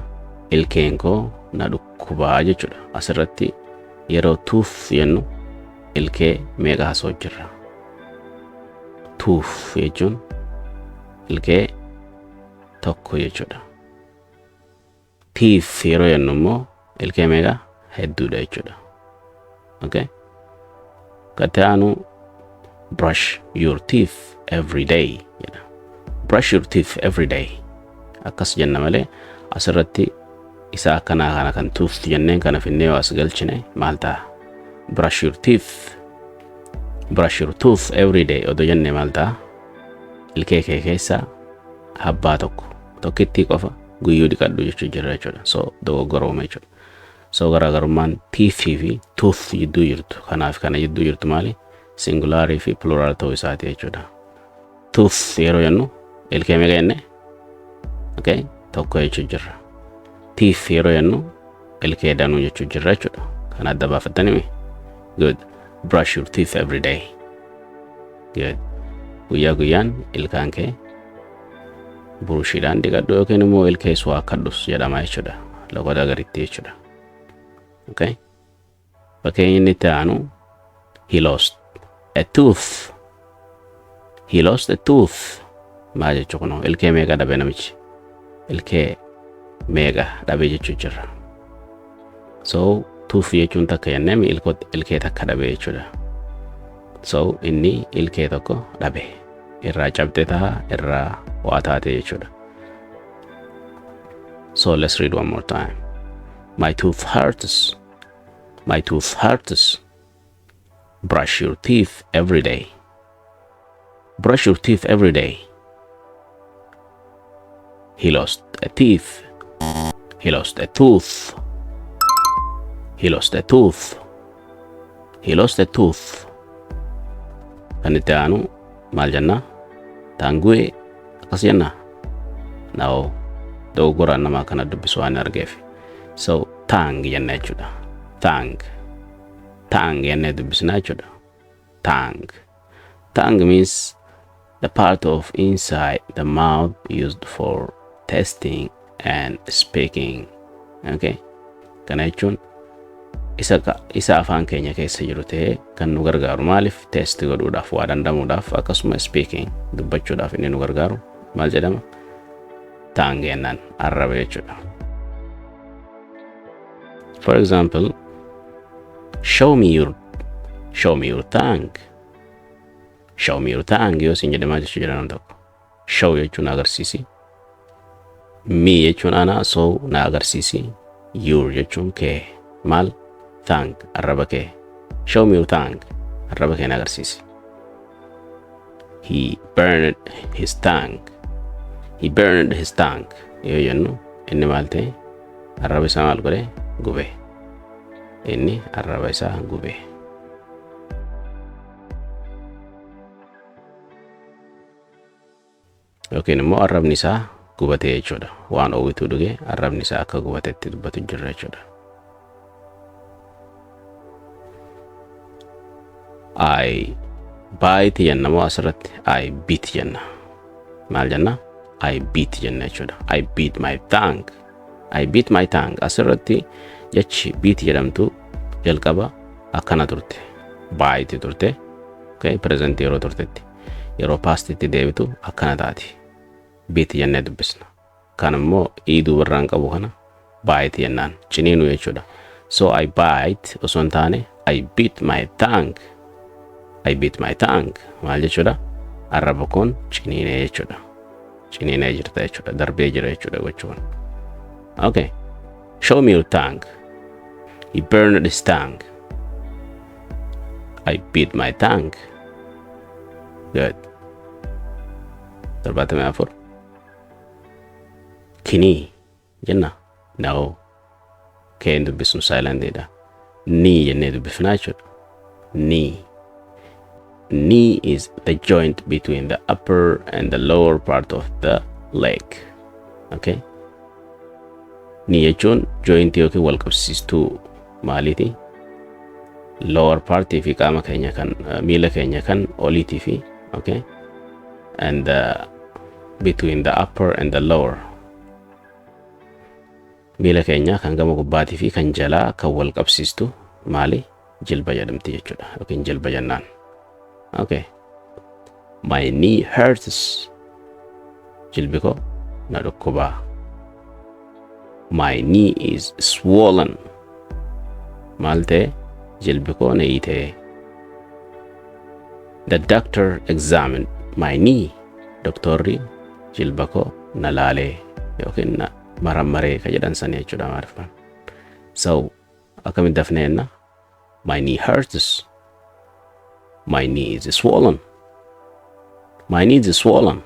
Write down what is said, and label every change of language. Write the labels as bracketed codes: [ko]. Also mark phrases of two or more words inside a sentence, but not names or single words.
[om] Ilkeen koo na dhukkubaa jechuudha. Asirratti yeroo tooth jennu ilkee meeqa haasoo jirra? Tooth jechuun ilkee tokko jechuudha. Teeth yeroo jennu immoo ilkee meeqa? Hedduudha jechuudha. Okay? Kataanu [en] brush your teeth every day [om] jedha. [en] Brush your teeth every day. [om] Akkas jenna malee asirratti isa akkanaa kana kan tooth jenneen kana finnee as galchine maal ta'a? [en] Brush your teeth. Brush your tooth every day [om] odoo jennee maal ta'a? Ilkee kee keessa habbaa tokkitti qofa guyyuu dhiqadhu jechuu jirra jechuudha. So dogoggorooma jechuudha. So garaagarummaan teeth fi tooth jidduu jirtu kanaaf kana jidduu jirtu maali? Singular fi plural ta'uu isaati jechuudha. Tooth yeroo jennu ilkee meeqa jenne? Okay? Tokko jechuu jirra. teeth yeroo jennu ilkee danuu jechuu jirra jechuudha. Kan adda baafattanii good. [en] Brush your teeth every day. Good. [om] Guyyaa guyyaan ilkaan kee burushiidhaan dhiqadhu yookiin immoo ilkee suwaa kadhus jedhama jechuudha. Logoda garitti jechuudha. Okay. Fakkeenyi inni itti aanu [en] he lost a tooth. He lost a tooth. [om] Maal jechuu kunoo ilkee meeqa dhabe namichi? Ilkee meeqa dhabe jechuu jirra. So tooth jechuun takka jennee ilkee takka dhabe jechuudha. So inni ilkee tokko dhabe. Irraa cabde ta'a irraa waa taate jechuudha. [en] So let's read one more time. My tooth hurts. My tooth hurts. Brush your teeth every day. Brush your teeth every day. He lost a teeth. He lost a tooth. He lost a tooth. He lost a tooth. [om] Kan itti aanu maal jenna? Taangu'e akkas jenna? No. Dogoggoraan namaa kana dubbisu waan argeef. So tang jenna jechuudha. [en] Tang. [om] Tang jennee dubbisnaa jechuudha. [en] Tang. Tang means the part of inside the mouth used for tasting and speaking. Okay. [om] Kana jechuun isa afaan keenya keessa jiru ta'ee kan nu gargaaru maaliif test godhuudhaaf waa dandamuudhaaf akkasuma speaking dubbachuudhaaf inni nu gargaaru maal jedhama? Tang jennaan arraba jechuudha. [en] For example, show me your tongue. Show me your tongue. [om] Yoo siin jedhamaa jechuu jedhan tokko. Show jechuun agarsiisi. Me jechuun ana, so na agarsiisi. Your jechuun kee. Maal? Tongue arraba kee. [en] Show me your tongue. [om] Arraba kee na agarsiisi. [en] He burned his tongue. He burned his tongue. [om] Yoo jennu inni maal ta'e? Arraba isaa maal godhe? Gube. Inni arraba isaa gube. Yookiin immoo arrabni isaa gubatee jechuudha. Waan oowwituu dhuge arrabni isaa akka gubatetti dubbatu jirra jechuudha. [en] I bite [om] jenna moo asirratti [en] I beat [om] jenna. Maal jenna? [en] I beat [om] jenna jechuudha. [en] I beat my tongue. I beat my tongue. [om] Asirratti jechi beat jedhamtu jalqaba akkana turte. Bite turte. Okay, present yeroo turtetti. Yeroo past itti deebitu akkana taati. Beat jennee dubbisna. Kan immoo iiduu birraan qabu kana bite jennaan. Ciniinu jechuudha. So I bite osoo hin taane [en] I beat my tongue. I beat my tongue. [om] Maal jechuudha? Arraba kun ciniinee jechuudha. Ciniinee jirta jechuudha. Darbee jira jechuudha gochuun. [en] Okay. Show me your tongue. He burned his tongue. I beat my tongue. Good. [om] 74. Kini jenna? No. Keen dubbisnu silent dha. Ni jennee dubbifnaa jechuudha. Ni. [en] Knee is the joint between the upper and the lower part of the leg. Okay. [om] Knee jechuun joint yookiin wal qabsiistuu maaliiti? [en] Lower part [om] fi qaama keenya kan miila keenya kan oliitii fi okay. [en] And between the upper and the lower. [om] Miila keenya kan gama gubbaatii fi kan jalaa kan wal qabsiistu maali? Jilba jedhamti jechuudha yookiin jilba jennaan. [en] Okay. My knee hurts. [om] Jilbi ko na dhukkuba. [en] My knee is swollen. [om] Maal ta'e? Jilbi ko na hiite. [en] The doctor examined my knee. [om] Doktorri jilba ko na laale yookiin na marammaree ka jedhan sanii jechuudha maarifaan. So akkamitti dafneenna? [en] My knee hurts. My knee is swollen. My knee is swollen.